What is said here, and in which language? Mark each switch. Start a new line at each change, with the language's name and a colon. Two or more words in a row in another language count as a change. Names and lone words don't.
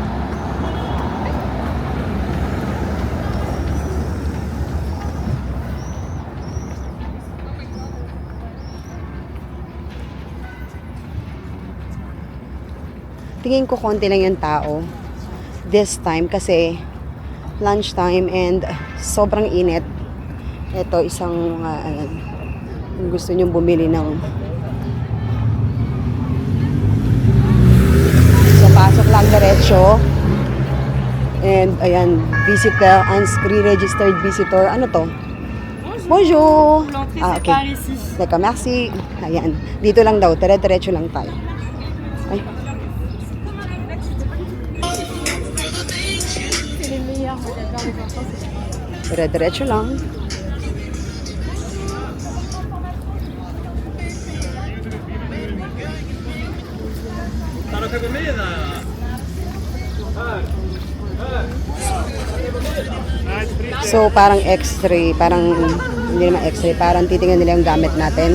Filipino: Tingin ko konti lang yung tao
English: this time
Filipino: kasi lunchtime and sobrang init. Ito isang kung gusto nyong bumili ng pasok lang diretso. And ayan,
English: visit the pre-registered visitor.
Filipino: Ano to? Bonjour! Okay. Teka, merci. Ayan, dito lang daw, dire-diretso lang tayo. Ay. Dire-diretso lang. So, parang x-ray, parang hindi naman x-ray, parang titingnan nila yung gamit natin.